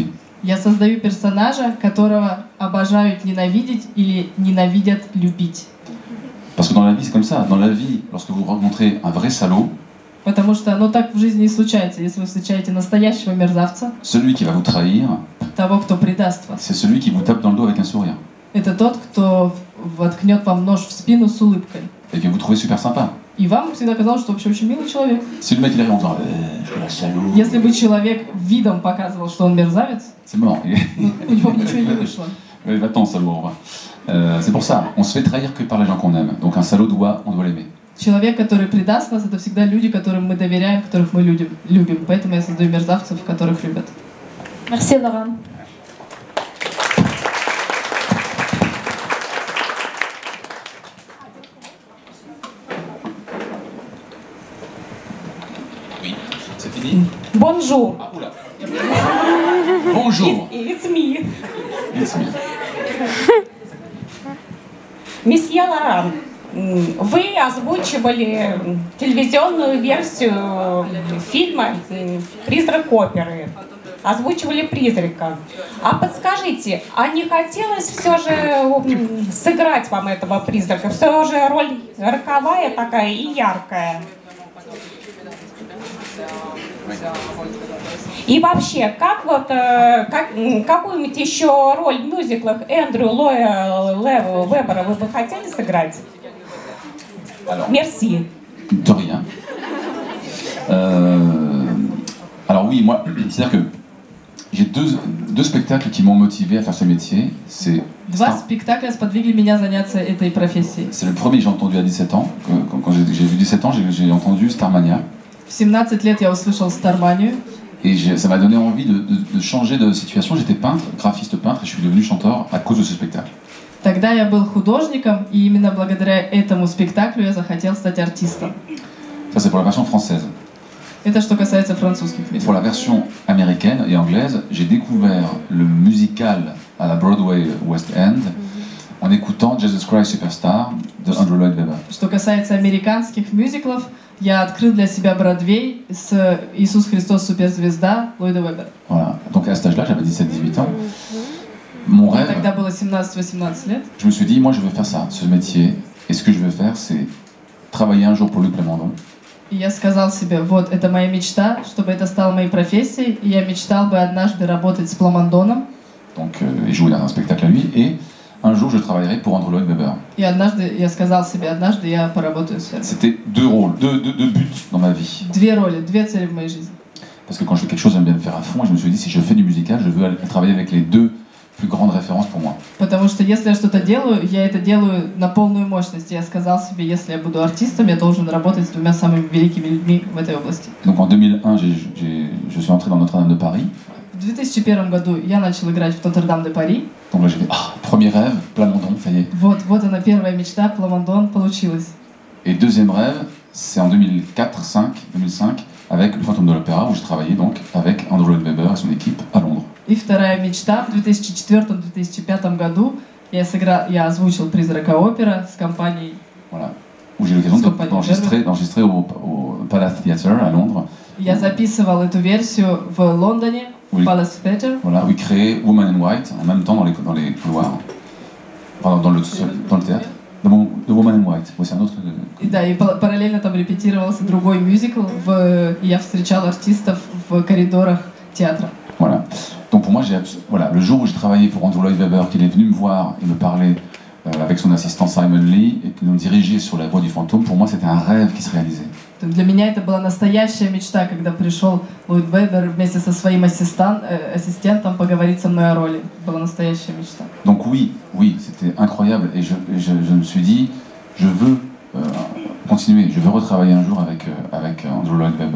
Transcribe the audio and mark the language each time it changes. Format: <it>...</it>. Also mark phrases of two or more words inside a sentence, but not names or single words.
<ru>Я создаю персонажа, которого обожают ненавидеть или ненавидят любить.</ru> <fr>Parce que dans la vie, c'est comme ça. Dans la vie, lorsque vous rencontrez un vrai salaud,</fr> <ru>Потому что оно так в жизни и случается. Если вы встречаете настоящего мерзавца,</ru> <fr>celui qui va vous trahir,</fr> <ru>того, кто предаст вас,</ru> <fr>c'est celui qui vous tape dans le dos avec un sourire.</fr> <ru>это тот, кто воткнет вам нож в спину с улыбкой.</ru> <fr>Et que vous trouvez super sympa.</fr> <ru>И вам всегда казалось, что вообще очень милый человек.</ru> <fr>Si le mec il arrive en disant je suis un salaud,</fr> <ru>Если бы человек видом показывал, что он мерзавец,</ru> <fr>c'est mort.</fr> <ru>ну, у него бы ничего и не вышло.</ru> <fr>Va-t'en, salaud, au revoir. C'est pour ça, on se fait trahir que par les gens qu'on aime. Donc un salaud on doit l'aimer.</fr> <ru>Человек, который предаст нас, это всегда люди, которым мы доверяем, которых мы любим. Поэтому я создаю мерзавцев, которых любят.</ru> <fr>Merci, Laurent. Oui, c'est fini. Bonjour. Ah, oula. Bonjour.</fr> <en>It's me. It's me.</en> <ru>Месье Лоран, вы озвучивали телевизионную версию фильма «Призрак оперы». Озвучивали призрака. А подскажите, а не хотелось все же сыграть вам этого призрака? Все же роль роковая такая и яркая. И вообще, какую-нибудь еще роль в мюзиклах Эндрю Лоя Вебера вы бы хотели сыграть?</ru> <fr>Merci. De rien. Alors oui, moi, c'est-à-dire que j'ai deux spectacles qui m'ont motivé à faire ce métier. C'est</fr> <ru>Два спектакля сподвигли меня заняться этой профессией.</ru> <fr>le premier que j'ai entendu à 17 ans. Quand j'ai vu 17 ans, j'ai entendu Starmania.</fr> <ru>В 17 лет я услышал Старманию.</ru> <fr>Et ça m'a donné envie de changer de situation. J'étais peintre, graphiste peintre, et je suis devenu chanteur à cause de ce spectacle.</fr> <ru>Тогда я был художником, и именно благодаря этому спектаклю я захотел стать артистом.</ru> <fr>Ça, c'est pour la version française.</fr> <ru>Это что касается французских</ru> <fr>Et</fr> <ru>мест.</ru> <fr>pour la version américaine et anglaise, j'ai découvert le musical à la Broadway West End en écoutant Jesus Christ Superstar de Andrew Lloyd Webber.</fr> <ru>Что касается американских мюзиклов, я открыл для себя Бродвей с «Иисус Христос суперзвезда» Ллойда Вебера.</ru> <fr>Voilà. Donc à cet âge-là, j'avais 17-18 ans. Mon rêve,</fr> <ru>Тогда было 17-18 лет.</ru> <fr>je me suis dit, moi je veux faire ça, ce métier. Et ce que je veux faire, c'est travailler un jour pour Luc Plamondon.</fr> <ru>И я сказал себе, вот, это моя мечта, чтобы это стало моей профессией. И я мечтал бы однажды работать с Пламондоном.</ru> <fr>Donc, et jouer dans un spectacle à lui. Et un jour je travaillerai pour Andrew Lloyd Webber.</fr> <ru>И однажды я сказал себе, однажды я поработаю с Верби.</ru> <fr>C'était deux rôles, deux buts dans ma vie.</fr> <ru>Две роли, две цели в моей жизни.</ru> <fr>Parce que quand je fais quelque chose, j'aime bien le faire à fond. Et je me suis dit, si je fais du musical, je veux aller travailler avec les deux plus grandes références pour moi.</fr> <ru>Потому что если я что-то делаю, я это делаю на полную мощность. Я сказал себе, если я буду артистом, я должен работать с двумя самыми великими людьми в этой области.</ru> <fr>Donc en 2001, je suis entré dans Notre-Dame de Paris.</fr> <ru>В 2001 году я начал играть в Нотр-Дам-де-Пари.</ru> <fr>Donc là j'ai fait, premier rêve, Plamondon, ça y est.</fr> <ru>Вот она первая мечта, Пламондон, получилась.</ru> <fr>Et deuxième rêve, c'est en 2005, avec le Fantôme de l'Opéra, où j'ai travaillé donc avec Andrew Lloyd Webber et son équipe à Londres.</fr> <ru>И вторая мечта, в 2004-2005 году я озвучил «Призрака опера» с компанией.</ru> <fr>Voilà, où j'ai eu l'occasion d'enregistrer au Palace Theatre à Londres.</fr> <ru>Я записывал эту версию в Лондоне, в Palace Theatre.</ru> <fr>Voilà, où il créait Woman in White en même temps dans les couloirs, enfin, dans le théâtre. The Woman in White, c'est un autre...</fr> <ru>Да, и параллельно там репетировался другой мюзикл, и я встречал артистов в коридорах театра.</ru> <fr>Voilà. Donc pour moi, voilà, le jour où j'ai travaillé pour Andrew Lloyd Webber, qu'il est venu me voir et me parler avec son assistant Simon Lee et nous diriger sur la voie du fantôme, pour moi c'était un rêve qui se réalisait.</fr> <ru>Для меня это была настоящая мечта, когда пришел Ллойд Вебер вместе со своим ассистентом поговорить со мной о роли. Была настоящая мечта.</ru> <fr>Donc oui, c'était incroyable et je me suis dit, je veux continuer, je veux retravailler un jour avec Andrew Lloyd Webber.</fr>